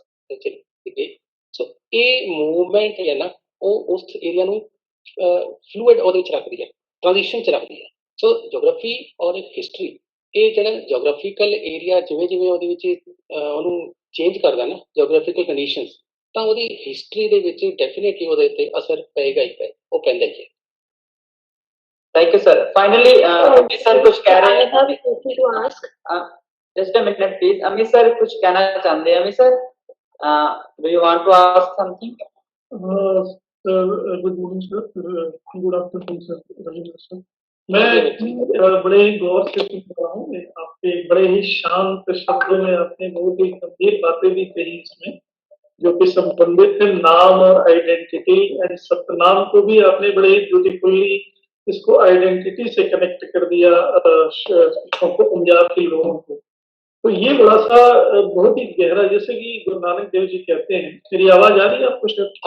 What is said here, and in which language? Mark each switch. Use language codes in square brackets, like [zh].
[pa] ਚਲੀ ਗਈ ਸੋ ਇਹ ਮੂਵਮੈਂਟ ਹੈ ਨਾ ਉਹ ਉਸ ਏਰੀਆ ਨੂੰ ਫਲੂਇਡ ਉਹਦੇ ਵਿੱਚ ਰੱਖਦੀ ਹੈ ਟ੍ਰਾਂਜੀਸ਼ਨ 'ਚ ਰੱਖਦੀ ਹੈ ਸੋ ਜੀਓਗ੍ਰਾਫੀ ਔਰ ਹਿਸਟਰੀ ਇਹ ਜਿਹੜਾ ਜੀਓਗ੍ਰਾਫੀਕਲ ਏਰੀਆ ਜਿਵੇਂ ਜਿਵੇਂ ਉਹਦੇ ਵਿੱਚ ਉਹਨੂੰ ਚੇਂਜ ਕਰਦਾ ਨਾ ਜੀਓਗ੍ਰਾਫੀਕਲ ਕੰਡੀਸ਼ਨਸ ਤਾਂ ਉਹਦੀ ਹਿਸਟਰੀ ਦੇ ਵਿੱਚ ਡੈਫੀਨਿਟਲੀ ਉਹਦੇ ਉੱਤੇ ਅਸਰ ਪਏਗਾ ਹੀ ਪਏ ਉਹ ਪੈਂਦਾ ਹੀ ਹੈ [en] Thank you, sir. [hi] Finally, Amit sir कुछ कह रहे [en] I [hi] हैं. [en] have a question to ask. Just a minute, please. Amit sir [hi] कुछ कहना चाहते हैं. [en] Amit sir, do you want to ask something? Sir, good morning, sir. Good afternoon, sir. Rajendra sir. [hi] मैं बड़े ही गौर से सुन रहा हूँ आपके बड़े ही शांत शब्दों में आपने बहुत ही गंभीर बातें भी कही इसमें जो कि संबंधित है नाम और आइडेंटिटी एंड सतनाम को भी आपने बड़े ही ब्यूटीफुली इसको आइडेंटिटी से कनेक्ट कर दिया पंजाब के लोगों को तो ये बड़ा सा बहुत ही गहरा जैसे कि गुरु नानक देव जी कहते हैं मेरी आवाज आ रही है आपको सर